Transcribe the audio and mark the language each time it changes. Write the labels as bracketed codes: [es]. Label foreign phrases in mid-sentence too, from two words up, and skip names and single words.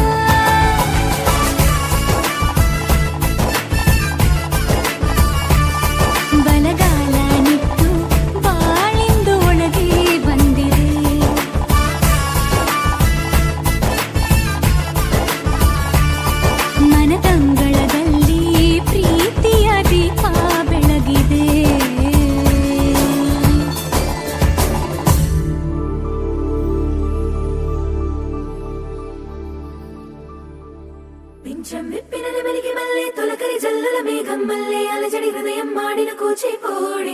[kn] ಬಲಗಾಲ ನಿಟ್ಟು ಬಾಳಿಂದು ಒಳಗೆ ಬಂದಿದೆ ಮನದಂಗಳದಲ್ಲಿ ಪ್ರೀತಿಯ ದೀಪ ಬೆಳಗಿದೆ [te] పింఛం విప్పిన నెమలికి మల్లె తొలకరి జల్లుల మేఘం మల్లె అలజడి హృదయం మాడిన కూచిపూడి